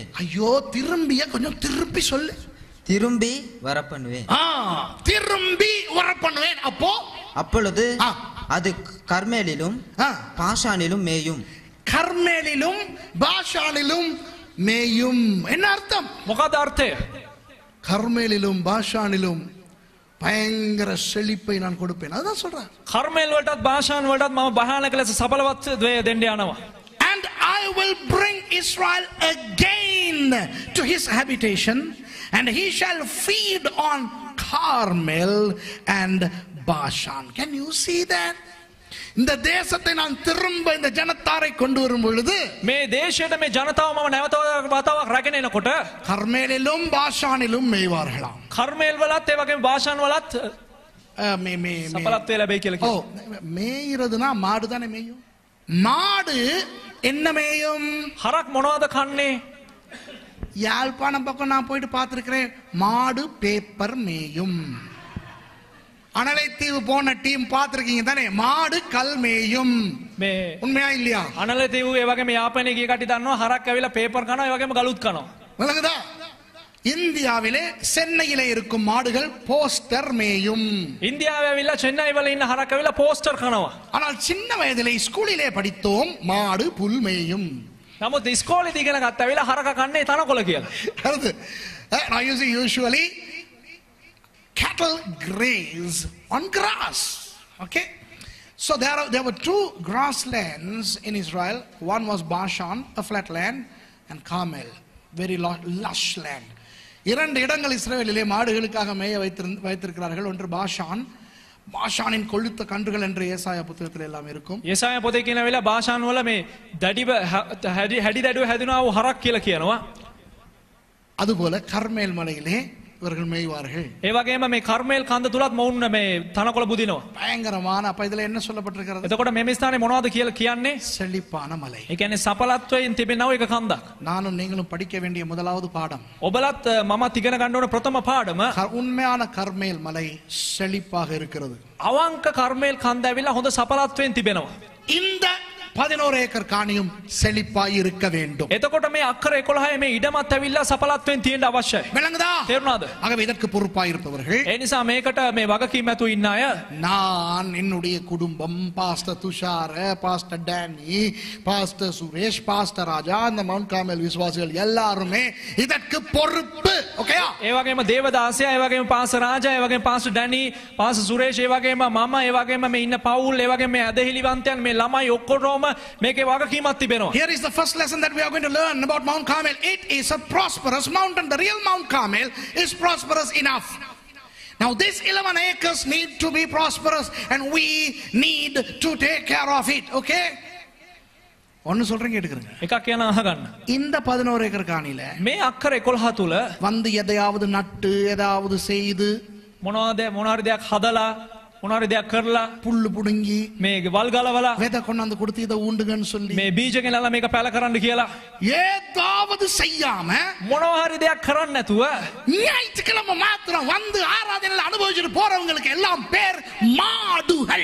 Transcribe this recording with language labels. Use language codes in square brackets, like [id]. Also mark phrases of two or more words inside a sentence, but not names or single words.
[ta] ஐயோ திரும்பிய கொஞ்சம் திருப்பி சொல்லு. திரும்பி வர பண்ணுவேன். திரும்பி வர பண்ணுவேன். அப்பொழுது அது கர்மேலிலும் பாஷானிலும் மேயும். கர்மேலிலும் பாஷானிலும் மேயும். என்ன அர்த்தம்? [si] මොකද අර්ථය? [ta] கர்மேலிலும் பாஷானிலும் பயங்கர செழிப்பை நான் கொடுப்பேன். அதான் சொல்றேன். [si] කර්මේල් වලටත් භාෂාන් වලටත් මම භයානක ලෙස සබලවත් දෙන්න යනවා. [en] And I will bring Israel again to his habitation, and he shall feed on Carmel and Bashan. Can you see that? [ta] இந்த தேசத்தை நான் திரும்ப இந்த ஜனத்தாரை கொண்டு வரும் பொழுது [si] මේ දේශයට මේ ජනතාව මම නැවත වතාවක් රැගෙන එනකොට [ta] கர்மேலிலும் பாஷானிலும் மேய்வார்களாம். [si] කර්මේල් වලත් ඒ වගේම භාෂාන් වලත් සඵලත්වය ලැබෙයි කියලා කියනවා. [ta] மேய்றதுனா மாடு தானே மேயும். மாடு என்ன மேயும்? [si] හරක් මොනවද කන්නේ? [ta] யாழ்ப்பாணம் பக்கம் நான் போயிட்டு பார்த்திருக்கிறேன். மாடு பேப்பர் மேயும். அனலைத்தீவு போன டீம் பார்த்திருக்கீங்க தானே? மாடு கல் மேயும். உண்மையா இல்லையா? [si] අනලතීව ඒ වගේම යාපනයේ ගිය කටි දන්නවා හරක් ඇවිල්ලා පේපර් කනවා ඒ වගේම ගලුත් කනවා. [ta] விளங்குதா? இந்தியாவிலே சென்னையிலே இருக்கும் மாடுகள் போஸ்டர் மேயும். [si] ඉන්දියාවේ ඇවිල්ලා චෙන්නයි වල ඉන්න හරක් ඇවිල්ලා පෝස්ටර් කනවා. [ta] ஆனால் சின்ன வயதிலே ஸ்கூலிலே படித்தோம் மாடு புல் மேயும். [si] නමුත් ඉස්කෝලේදී ඉගෙන ගත්ත ඇවිල්ලා හරක කන්නේ තනකොළ කියලා. හරිද? [en] Now you see usually cattle graze on grass. Okay, so there were two grasslands in Israel. One was Bashan, a flat land, and Carmel, very lush land. [ta] இரண்டு இடங்கள் இஸ்ரவேலிலே மாடுகளுக்காக மேய வைத்திருக்கிறார்கள். ஒன்று பாஷான். பாஷானின் கொழுத்த கன்றுகள் என்று ஏசாயா புத்தகத்தில் எல்லாம் இருக்கும். [si] ஏசாயா පොතේ කියන වෙලාව භාෂාන් වල මේ දඩිව හැඩි දඩුව හැදුනා වූ හරක් කියලා කියනවා. [ta] அதுபோல கர்மேல் மலையிலே இவர்கள் மேய்வார்கள். [si] ඒ වගේම මේ කර්මේල් කන්ද තුලත් මොවුන් මේ තනකොළ බුදිනවා. [ta] பயங்கரமான. அப்ப இதுல என்ன சொல்லப்பட்டிருக்கிறது? [si] එතකොට මේ ස්ථානේ මොනවද කියලා කියන්නේ? [ta] செழிப்பான மலை. [si] ඒ කියන්නේ සඵලත්වයෙන් තිබෙනව එක කන්දක්. [ta] நானும் நீங்களும் படிக்க வேண்டிய முதலாவது பாடம். [si] ඔබලත් මමත් ඉගෙන ගන්න ඕන ප්‍රථම පාඩම [ta] உண்மையான கர்மேல் மலை செழிப்பாக இருக்கிறது. [si] අවංක කර්මේල් කන්ද ඇවිල්ලා හොඳ සඵලත්වයෙන් තිබෙනවා. [ta] இந்த 11 ஏக்கர் காணியும் செழிப்பாய் இருக்க வேண்டும். [si] එතකොට මේ අක්කර 11 මේ ඉඩමත් ඇවිල්ලා සඵලත්වයෙන් තියෙන්න අවශ්‍යයි. [ta] விளங்குதா? [si] තේරුණාද? [ta] ஆகவே இதற்கு பொறுப்பாய் இருப்பவர்கள், [si] ඒ නිසා මේකට මේ වගකීම ඇතුව ඉන්න අය, [ta] நான் என்னுடைய குடும்பம், பாஸ்டர் துஷார, பாஸ்டர் டேனி, பாஸ்டர் சுரேஷ், பாஸ்டர் ராஜா, அந்த மவுண்ட் கார்மெல் விசுவாசிகள் எல்லாருமே இதற்கு பொறுப்பு. ஓகேயா? [si] ඒ වගේම දේවදාසයා, ඒ වගේම පාස්ටර් රාජා, ඒ වගේම පාස්ටර් ඩැනි, පාස්ටර් සුරේෂ්, ඒ වගේම මම, ඒ වගේම මේ ඉන්න පවුල්, ඒ වගේම මේ ඇදහිලිවන්තයන්, මේ ළමයි ඔක්කොම මේකේ වගකීමක් තිබෙනවා. [en] Here is the first lesson that we are going to learn about Mount Carmel. It is a prosperous mountain. The real Mount Carmel is prosperous enough. Now this 11 acres need to be prosperous and we need to take care of it. [ta] Okay? ஒன்னு சொல்றேன் கேட்டுக்கிறேங்க. [si] එකක් කියන අහගන්න. [ta] இந்த 11 ஏக்கர் காணில [si] මේ අක්කර 11 තුල [ta] வந்து எதையாவது நட்டு ஏதாவது செய்து [si] මොනවාරි දෙයක් හදලා මොනවාරි දෙයක් කරලා [ta] புல்லு புடுங்கி [si] මේ වල් ගලවලා [ta] விதை கொண்டாந்து கொடுத்து இதை ஊண்டுங்கன்னு சொல்லி [si] මේ බීජ ගෙනල්ලා මේක පැල කරන්න කියලා [ta] ஏதாவது செய்யாம [si] මොනවාරි දෙයක් කරන්න නැතුව [ta] ஞாயிற்றுக்கிழமை மாத்திரம் வந்து ஆராதனையில அனுபவிச்சுட்டு போறவங்களுக்கு எல்லாம் பேர் மாடுகள்.